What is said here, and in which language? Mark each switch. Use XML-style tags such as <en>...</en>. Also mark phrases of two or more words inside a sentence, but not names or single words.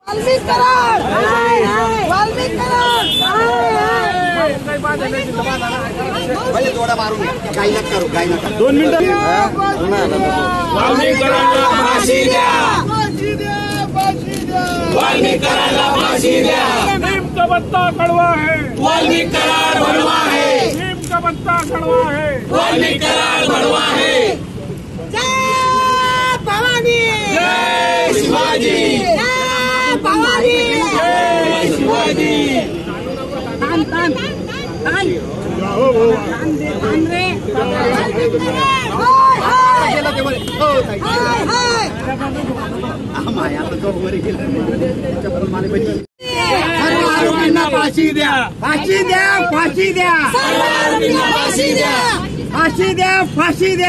<mr>थोडा मारून काही नका करू, काही नका. 2 मिनिटं. वाल्मिकांना फाशी द्या, वाल्मिकांना फाशी द्या.</mr> <hi>नीम का पत्ता कड़वा है, वाल्मीकि करार बड़वा है, नीम का पत्ता कड़वा है, वाल्मीकि करार बड़वा है.</hi> <mr>जय भवानी, जय शिवाजी, जय भवानी, जय शिवाजी. तान तान तान तान रे. आरोपींना फाशी द्या, फाशी द्या, फाशी द्या, फाशी द्या, फाशी द्या, फाशी द्या.</mr>